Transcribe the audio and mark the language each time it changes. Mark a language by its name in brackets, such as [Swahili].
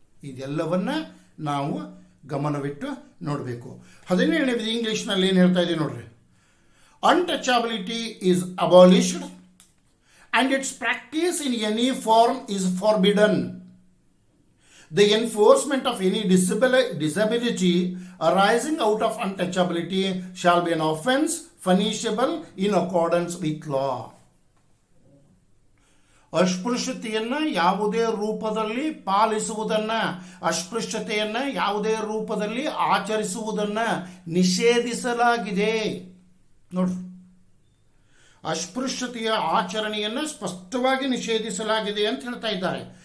[Kannada] ಇದೆಲ್ಲವನ್ನ ನಾವು ಗಮನವಿಟ್ಟು ನೋಡಬೇಕು. 17ನೇ ವಿಧಿ ಇಂಗ್ಲಿಷ್ನಲ್ಲಿ ಏನು ಹೇಳ್ತಾ ಇದೆ ನೋಡ್ರಿ, [English] Untouchability is abolished and its practice in any form is forbidden. The enforcement of any disability arising out of untouchability shall be an offense punishable in accordance with law. [Kannada] ಅಸ್ಪೃಶ್ಯತೆಯನ್ನು ಯಾವುದೇ ರೂಪದಲ್ಲಿ ಪಾಲಿಸುವುದನ್ನು, ಅಸ್ಪೃಶ್ಯತೆಯನ್ನು ಯಾವುದೇ ರೂಪದಲ್ಲಿ ಆಚರಿಸುವುದನ್ನು ನಿಷೇಧಿಸಲಾಗಿದೆ. ನೋಡ್ರಿ, ಅಸ್ಪೃಶ್ಯತೆಯ ಆಚರಣೆಯನ್ನು ಸ್ಪಷ್ಟವಾಗಿ ನಿಷೇಧಿಸಲಾಗಿದೆ ಅಂತ ಹೇಳ್ತಾ ಇದ್ದಾರೆ.